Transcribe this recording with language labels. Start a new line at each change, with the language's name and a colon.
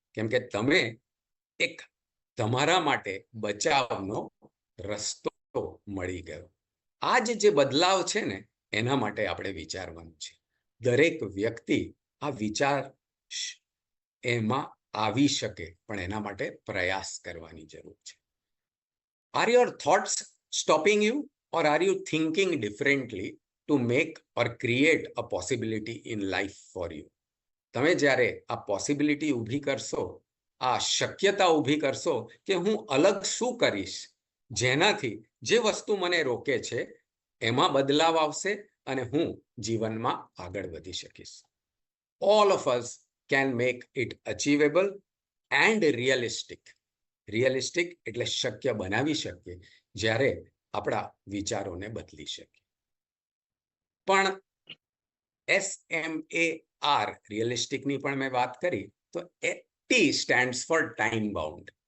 Gujarati: કેમ કે તમે એક તમારા માટે બચાવનો રસ્તો મળી ગયો. આ જે બદલાવ છે ને, એના માટે આપણે વિચારવાનું છે. દરેક વ્યક્તિ આ વિચાર એમાં આવી શકે, પણ એના માટે પ્રયાસ કરવાની જરૂર છે.
English: Are your thoughts stopping you, or are you thinking differently to make or create a possibility in life for you?
Gujarati: તમે જ્યારે આ પોસિબિલિટી ઊભી કરશો, આ શક્યતા ઊભી કરશો કે હું અલગ શું કરીશ, જેનાથી જે વસ્તુ મને રોકે છે એમાં બદલાવ આવશે અને હું જીવનમાં આગળ વધી શકીશ.
English: All of us can make it achievable and realistic.
Gujarati: Realistic એટલે શક્ય બનાવી શકીએ જ્યારે આપણા વિચારોને બદલી શકીએ. પણ SMAR રિયલિસ્ટિકની પણ મેં વાત કરી, તો T stands four time bound.